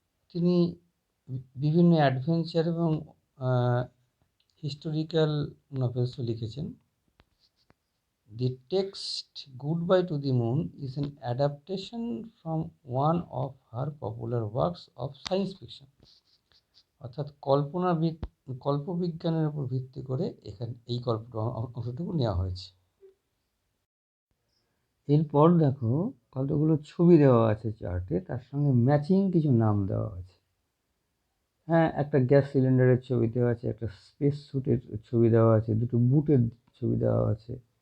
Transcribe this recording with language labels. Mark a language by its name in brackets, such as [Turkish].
[Bangla] তিনি বিভিন্ন অ্যাডভেঞ্চার এবং হিস্টোরিক্যাল নভেলসও লিখেছেন। [English] The text Goodbye to the Moon is an adaptation from one of her popular works of science fiction. [Bangla] অর্থাৎ কল্পবিজ্ঞানের উপর ভিত্তি করে এখানে এই অংশটুকু নেওয়া হয়েছে। এরপর দেখো কতগুলো ছবি দেওয়া আছে চার্টে, তার সঙ্গে ম্যাচিং কিছু নাম দেওয়া আছে। হ্যাঁ, একটা গ্যাস সিলিন্ডারের ছবি দেওয়া আছে, একটা স্পেস স্যুটের ছবি দেওয়া আছে, দুটো বুটের ছবি দেওয়া আছে।